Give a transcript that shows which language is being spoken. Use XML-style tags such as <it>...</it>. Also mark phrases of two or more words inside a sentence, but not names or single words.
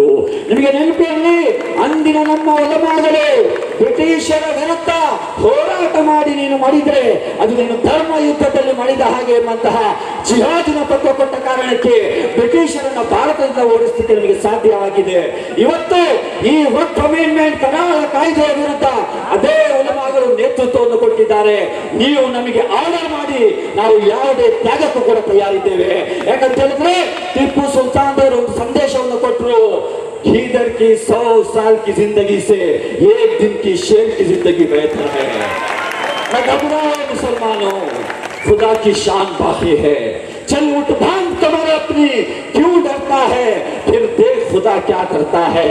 <kn>ನಿಮಗೆ ನೆನಪಿರಲಿ, ಅಂದಿನ ನಮ್ಮ ಉಲಮಾಗಳು ಬ್ರಿಟಿಷರ ವಿರುದ್ಧ ಹೋರಾಟ ಮಾಡಿ ನೀನು ಮಾಡಿದ್ರೆ ಅದು ನೀನು ಧರ್ಮ ಯುದ್ಧದಲ್ಲಿ ಮಾಡಿದ ಹಾಗೆ ಎಂಬಂತಹ ಜಿಹಾದಿನ ತತ್ವ ಕೊಟ್ಟ ಕಾರಣಕ್ಕೆ ಬ್ರಿಟಿಷರನ್ನ ಭಾರತದಿಂದ ಓಡಿಸಲಿಕ್ಕೆ ನಮಗೆ ಸಾಧ್ಯವಾಗಿದೆ. ಇವತ್ತು ಈ ವಕ್ಫ್ ಅಮೆಂಡ್ಮೆಂಟ್ ಕರಾಳ ಕಾಯ್ದೆಯ ವಿರುದ್ಧ ಅದೇ ಉಲಮಾಗಳು ನೇತೃತ್ವವನ್ನು ಕೊಟ್ಟಿದ್ದಾರೆ. ನೀವು ನಮಗೆ ಆರ್ಡರ್ ಮಾಡಿ ನಾವು ಯಾವುದೇ ತ್ಯಾಗಕ್ಕೂ ಕೂಡ ತಯಾರಿದ್ದೇವೆ. ಯಾಕಂತ ಹೇಳಿದ್ರೆ ಟಿಪ್ಪು ಸುಲ್ತಾನ್ ಅವರು ಒಂದು ಸಂದೇಶವನ್ನು ಕೊಟ್ಟರು,</kn> <hi>इधर की 100 साल की जिंदगी से एक दिन की शेर की जिंदगी बेहतर है। न घबराओ मुसलमानों, खुदा की शान बाकी है। चल उठ बांध कमर अपनी, क्यों डरता है, फिर देख खुदा क्या करता है।</hi>